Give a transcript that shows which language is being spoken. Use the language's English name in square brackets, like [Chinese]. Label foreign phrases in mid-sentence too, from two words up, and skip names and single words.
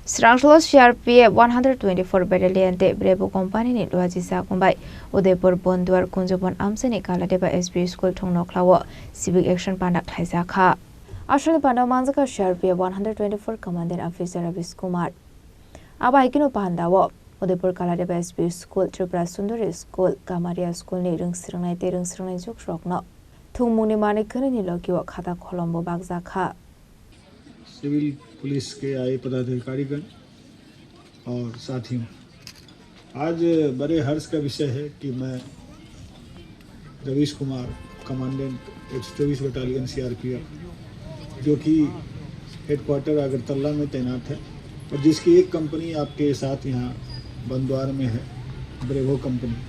[Kok Borok] Sranglo CRPF 124 Battalion de Brebo Company ni Luajisa Kumbai Udaipur Bonduar Kunjobon Amsani Kaladeba SB School Tongno Klawo Civic Action Pandak Thaisa Kha Ashwini Pandamanzaka CRPF 124 Commandant Officer Ravis Kumar Abaikino Pandawo Udaipur Kaladeba SB School Tripura Sundari School Kamaria School ni Rungsrangai Te Rungsrangai Jukrokno Thungmuni Mani Kani Lokiwa Khata Kolombo Bagza Kha [English] civil police [Hindi] के आए पदाधिकारीगण और साथियों, आज बड़े हर्ष का विषय है कि मैं रवीश कुमार कमांडेंट 124 बटालियन सीआरपीएफ जो कि हेडक्वार्टर अगरतला में तैनात है और जिसकी एक कंपनी आपके साथ यहाँ बंदवार में है, ब्रेवो कंपनी।